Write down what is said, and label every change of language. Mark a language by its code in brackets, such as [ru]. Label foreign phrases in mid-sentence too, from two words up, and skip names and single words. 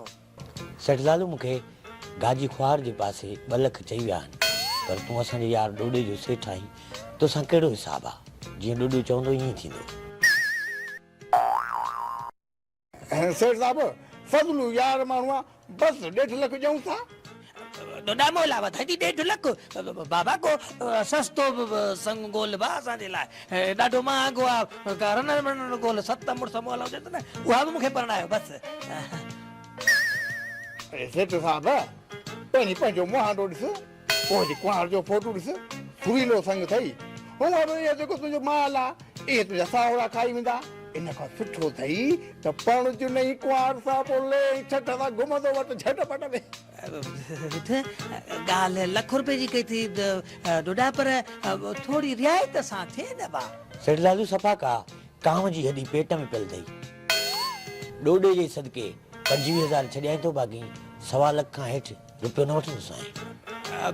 [sd] सेठ लालू मूंखे गाजी ख्वार जे पासे 2 लख चई विया आहिनि पर तूं असांजे यार डोडे जो सेठ आहीं तोसां कहिड़ो हिसाबु आहे जीअं डोडो चवंदो ईअं थींदो सेठ साहब फज़लू यार माण्हू आहे बसि 1.5 लख ॾियूं था डोडा मोला वधाई 1.5 लख बाबा को सस्तो संग गोल बा असांजे लाइ ॾाढो महांगो आहे रन गोल 7 मुड़स मोला हुजे त न उहा बि मूंखे परणायो बसि सेठ साहब पहिरीं पंहिंजो मुहांडो ॾिस पोइ कुंवार जो फोटो ॾिस सुरीलो संग अथई हूअं बि इहो जेको तुंहिंजो माल आहे इहे तुंहिंजा साहुरा खाई वेंदा इन खां सुठो अथई त पण जो नई कुंवार सां पोइ ले छठ सां घुमंदो वटि झटपट में ॻाल्हि लख रुपए जी कई थी डोडा पर थोरी रियायत सां थिए न बा सेठ लालू सफ़ा का कांव जी हॾी पेट में पियल अथई डोडे जे सदके 25,000 छॾियां थो बाक़ी 1.25 लख खां हेठि रुपियो न वठंदुसि साईं